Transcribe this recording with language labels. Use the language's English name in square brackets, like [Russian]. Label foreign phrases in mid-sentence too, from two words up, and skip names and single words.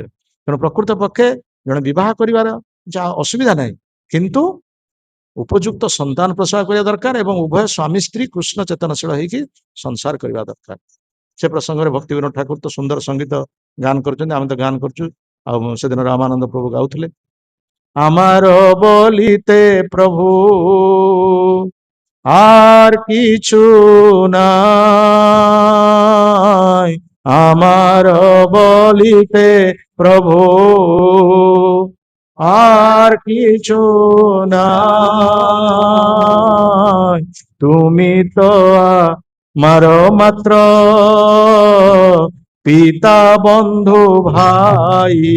[Odia] ତେଣୁ ପ୍ରକୃତ ପକ୍ଷେ ଜଣେ ବିବାହ କରିବାର ଯାହା ଅସୁବିଧା ନାହିଁ, କିନ୍ତୁ ଉପଯୁକ୍ତ ସନ୍ତାନ ପ୍ରସବ କରିବା ଦରକାର, ଏବଂ ଉଭୟ ସ୍ୱାମୀ ସ୍ତ୍ରୀ କୃଷ୍ଣ ଚେତନଶୀଳ ହେଇକି ସଂସାର କରିବା ଦରକାର। ସେ ପ୍ରସଙ୍ଗରେ ଭକ୍ତି ବିନୋଦ ଠାକୁର ତ ସୁନ୍ଦର ସଙ୍ଗୀତ ଗାନ କରୁଛନ୍ତି, ଆମେ ତ ଗାନ କରୁଛୁ। ଆଉ ସେଦିନ ରାମାନନ୍ଦ ପ୍ରଭୁ ଗାଉଥିଲେ, [Bangla] আমার বলিতে প্রভু আর কিছু নাই, আমার বলিতে প্রভু আর কিছু নাই, তুমি তো আমার মাত্র পিতা বন্ধু ভাই,